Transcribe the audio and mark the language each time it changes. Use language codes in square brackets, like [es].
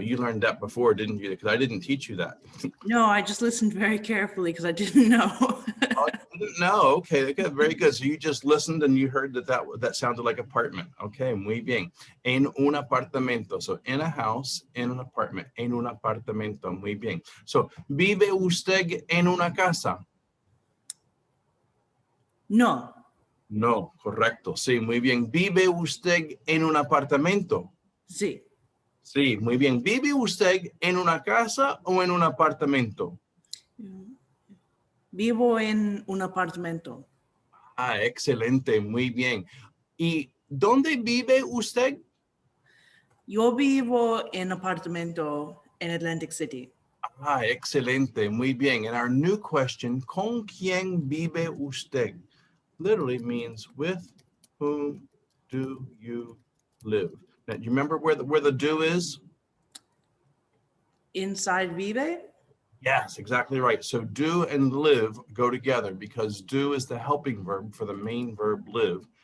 [en] You learned that before, didn't you? Because I didn't teach you that. No, I just listened very carefully because I didn't know. Oh, you didn't know. Okay, very good. So you just listened and you heard that sounded like apartment. Okay, [es] muy bien. En un apartamento. [en] So in a house, in an apartment. [es] En un apartamento. Muy bien. So, ¿vive usted en una casa? No. No, correcto. Sí, muy bien. ¿Vive usted en un apartamento? Sí. Sí, muy bien. ¿Vive usted en una casa o en un apartamento? Vivo en un apartamento. Excelente, muy bien. ¿Y dónde vive usted? Yo vivo en apartamento en Atlantic City. Excelente, muy bien. [en] And our new question, [es] ¿con quién vive usted? [en] Literally means with whom do you live? Now, do you remember where the do is? Inside vive? Yes, exactly right. So do and live go together because do is the helping verb for the main verb live.